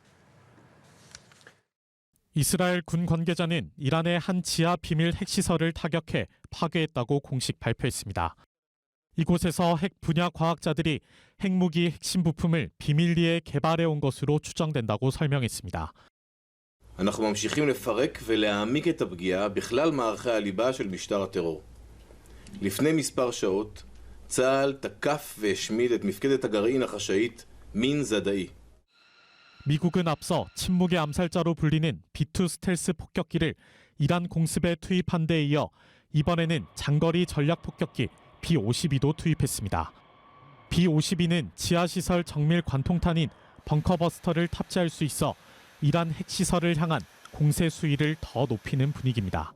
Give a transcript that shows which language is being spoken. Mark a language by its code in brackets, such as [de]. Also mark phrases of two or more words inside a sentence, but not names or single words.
[ko] 이스라엘 군 관계자는 이란의 한 지하 비밀 핵시설을 타격해 파괴했다고 공식 발표했습니다. 이곳에서 핵 분야 과학자들이 핵무기 핵심 부품을 비밀리에 개발해 온 것으로 추정된다고 설명했습니다. [he] אנחנו ממשיכים לפרק ולהעמיק את הפגיעה בכלל מערכי הליבה של משטר הטרור. לפני מספר שעות, צה"ל תקף והשמיד את מפקדת הגרעין החשאית מין זדאי. [ko] 미국은 앞서 침묵의 암살자로 불리는 B-2 스텔스 폭격기를 이란 공습에 투입한 데 이어 이번에는 장거리 전략 폭격기 B-52도 투입했습니다. B-52는 지하시설 정밀 관통탄인 벙커버스터를 탑재할 수 있어 이란 핵시설을 향한 공세 수위를 더 높이는 분위기입니다.